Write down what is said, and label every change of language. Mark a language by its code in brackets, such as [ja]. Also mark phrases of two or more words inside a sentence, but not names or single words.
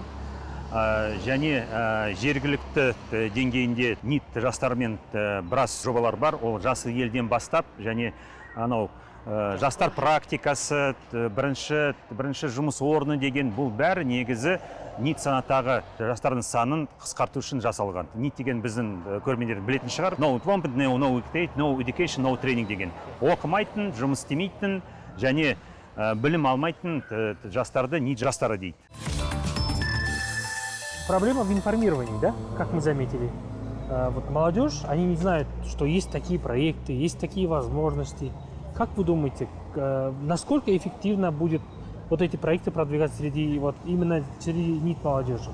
[kk] Және жергілікті деңгейінде НИИТ жастармен біраз жобалар бар. Ол жасы елден бастап және жастар практикасы, бірінші жұмыс орны деген бұл бәрі негізі НИИТ санаттағы жастардың санын қысқарту үшін жасалған. НИИТ деген біздің көрермендер білетін шығар. [en] No employment, no education, no training деген. [kk] Оқымайтын, жұмыс істемейтін және білім алмайтын жастарды НИИТ жастары дейді. [ru] Проблема в информировании, да, как мы заметили. Вот молодежь, они не знают, что есть такие проекты, есть такие возможности. Как вы думаете, насколько эффективно будет вот эти проекты продвигать именно среди НИИТ молодежи?